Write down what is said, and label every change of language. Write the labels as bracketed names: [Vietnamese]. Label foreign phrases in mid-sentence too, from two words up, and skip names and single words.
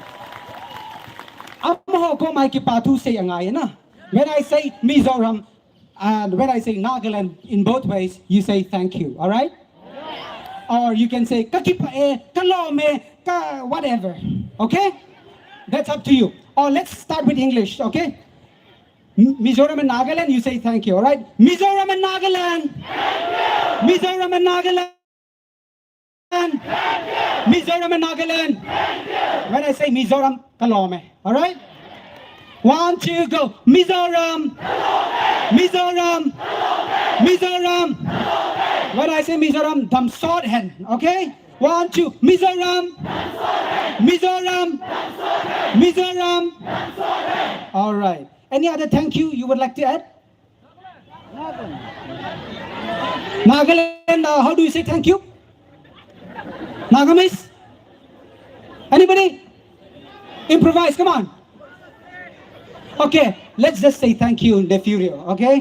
[English] When I say Mizoram and when I say Nagaland, in both ways, you say thank you, all right? Or you can say kakipae, kalome, whatever, okay? That's up to you. Or let's start with English, okay? Mizoram and Nagaland, you say thank you, all right? Mizoram and Nagaland. Mizoram and Nagaland. Mizoram and Nagaland. When I say Mizoram, kalome, all right? 1, 2, go. Mizoram. Mizoram. Mizoram. When I say Mizoram, dam sword hand, okay? 1, 2, Mizoram. Mizoram. Mizoram. All right. Any other thank you would like to add? Nagaland, how do you say thank you? Nagamis? Anybody? Improvise, come on. Okay, let's just say thank you, Nefurio, okay?